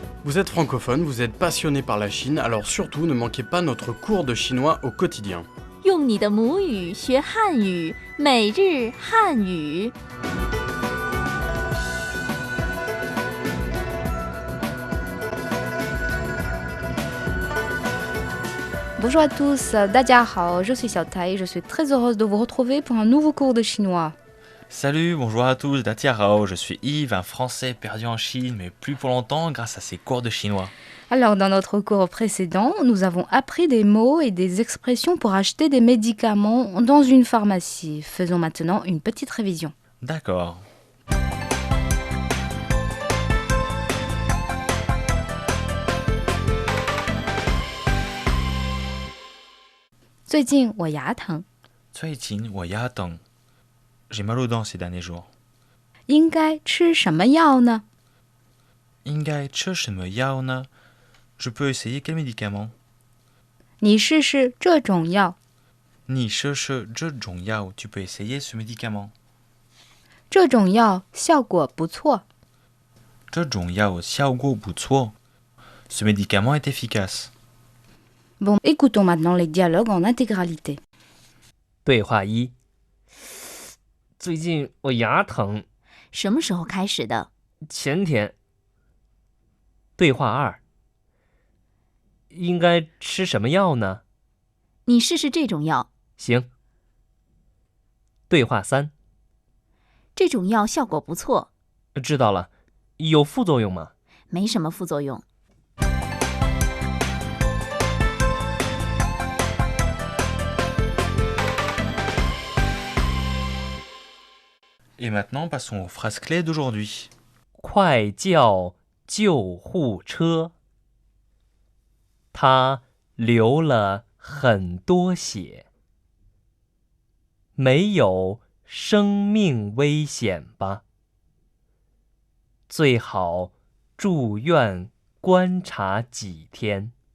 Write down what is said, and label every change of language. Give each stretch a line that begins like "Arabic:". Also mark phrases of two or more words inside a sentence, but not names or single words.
French: Vous êtes francophone, vous êtes passionné par la Chine, alors surtout ne manquez pas notre cours de chinois au quotidien.
Chinese: 用你的母语学汉语，每日汉语。
French: Bonjour à tous,
Chinese: 大家好,
French: je suis Xiao Tai, je suis très heureuse de vous retrouver pour un nouveau cours de chinois. Salut, bonjour à tous, Datiarao, je suis Yves, un Français perdu en Chine, mais plus pour longtemps grâce à ces cours de chinois. Alors, dans notre cours précédent, nous avons appris des mots et des expressions pour acheter des médicaments dans une pharmacie. Faisons maintenant une petite révision. D'accord.
Chinese: 最近我牙疼，最近我牙疼
French: J'ai mal aux dents ces derniers jours.
Chinese: 应该吃什么药呢？应该吃什么药呢
French: Je peux essayer quel médicament
Chinese: 你试试这种药，你试试这种药
French: Tu peux essayer ce médicament
Chinese: 这种药效果不错。这种药效果不错
French: Ce médicament est efficace. Bon, écoutons maintenant les dialogues en intégralité.
Chinese: 对话一：最近我牙疼，什么时候开始的？前天。对话二：应该吃什么药呢？你试试这种药，行。对话三： 这种药效果不错，知道了，有副作用吗？没什么副作用。
French: Et maintenant, passons aux phrases clés d'aujourd'hui.
Chinese: 快叫救护车！他流了很多血，没有生命危险吧？最好住院观察几天。